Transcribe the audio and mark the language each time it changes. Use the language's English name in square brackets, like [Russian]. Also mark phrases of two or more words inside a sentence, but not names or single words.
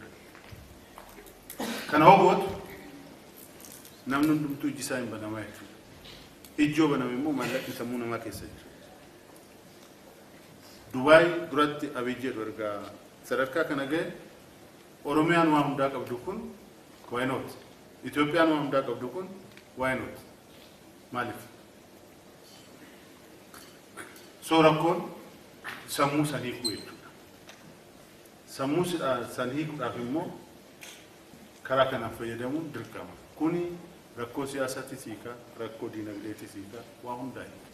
[Oromo] Kana hubatu namni hundumtuu iji isaa hin banamaa jechuudha. Ijoo baname immoo maallaqni sammuu namaa keessa jira. Dubaay duratti Abiy jedhu ergaa sadarkaa kana ga'e Oromiyaan waan hundaa qabdu kun [English] why not? [Oromo] Itoophiyaan waan hundaa qabdu kun [English] why not? [Oromo] Maaliif? So rakkoon sammuu sanii hiikuu jechuudha. Sammuu sanii hiikuudhaaf immoo karaa kanaan fayyadamuun dirqama. Kuni rakkoo siyaasatis hiika, rakkoo diinagdeetis hiika, waa hundaa hiika.